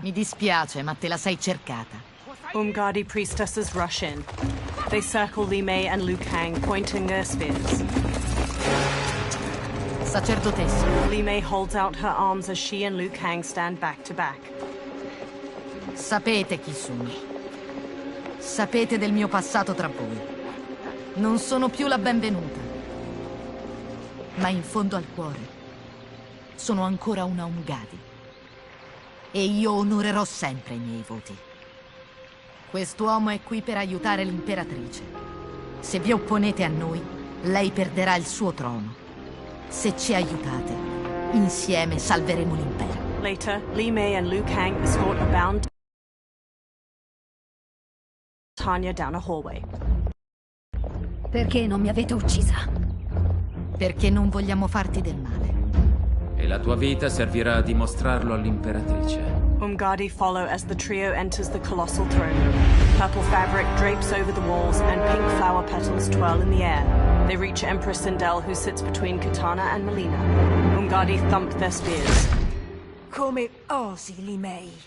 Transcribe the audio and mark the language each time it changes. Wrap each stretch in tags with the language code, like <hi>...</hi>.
<it>Mi dispiace, ma te la sei cercata.</it> <en>Umgadi priestesses rush in. They circle Li Mei and Liu Kang, pointing their spears.</en> <it>Sacerdotessa.</it> <en>Li Mei holds out her arms as she and Liu Kang stand back to back.</en> <it>Sapete chi sono. Sapete del mio passato tra voi. Non sono più la benvenuta. Ma in fondo al cuore sono ancora una Umgadi. E io onorerò sempre i miei voti. Quest'uomo è qui per aiutare l'imperatrice. Se vi opponete a noi, lei perderà il suo trono. Se ci aiutate, insieme salveremo l'impero.</it> <en>Later, Li Mei and Liu Kang escort a bound Tanya down a hallway.</en> <it>Perché non mi avete uccisa? Perché non vogliamo farti del male. E la tua vita servirà a dimostrarlo all'imperatrice.</it> <en>Umgadi follow as the trio enters the colossal throne. Purple fabric drapes over the walls and pink flower petals twirl in the air. They reach Empress Sindel, who sits between Kitana and Melina. Umgadi thump their spears.</en> <it>Come osi, Li Mei?</it>